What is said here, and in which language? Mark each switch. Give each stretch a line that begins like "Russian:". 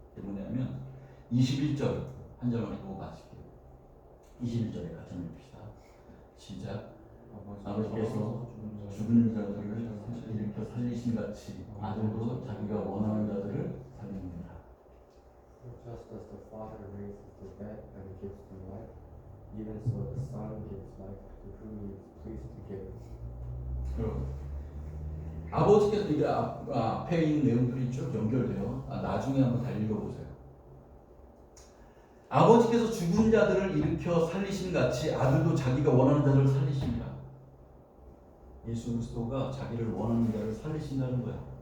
Korean: 그게 뭐냐면 21절 한 절만 보고 마칠게요. 21절에 같이 읽읍시다. 시작. 아버지께서 죽은 자들을 일으켜 살리신 같이 아들도 자기가 원하는 자들을 살립니다.
English: Just as the Father raises the dead and gives them life, even so the Son gives life to whom He is pleased to give.
Korean: 그럼 아버지께서 이게 앞에 있는 내용들이 쭉 연결돼요. 나중에 한번 다 읽어보세요. 아버지께서 죽은 자들을 일으켜 살리신 같이 아들도 자기가 원하는 자들을 살리십니다. 예수 그리스도가 자기를 원하는 자를 살리신다는 거야.